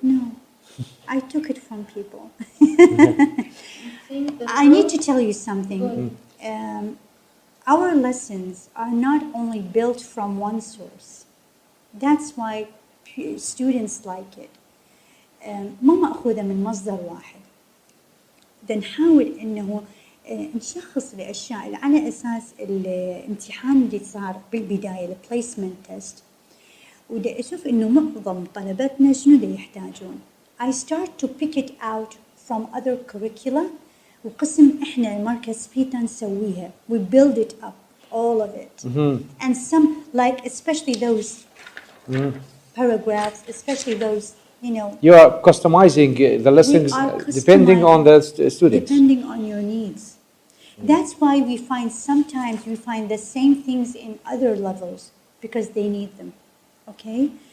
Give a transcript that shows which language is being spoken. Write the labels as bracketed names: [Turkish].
[English] No. I took it from people. think the I need to tell you something. Good. Our lessons are not only built from one source. That's why students like it. [Arabic] ما مأخوذة من مصدر واحد. بدنا نحاول إنه نشخص الأشياء على أساس الامتحان اللي صار بالبداية [English] البليسمنت تيست. [Arabic] ودا أشوف إنه معظم طلبتنا شنو دا يحتاجون. [English] I start to pick it out from other curricula. [Arabic] وقسم إحنا مركز بيتا نسويها. [English] We build it up, all of it. And some, like especially those paragraphs, especially those, you know. You are customizing the lessons We are depending on the students. Depending on your needs. That's why we find sometimes we find the same things in other levels because they need them. Okay?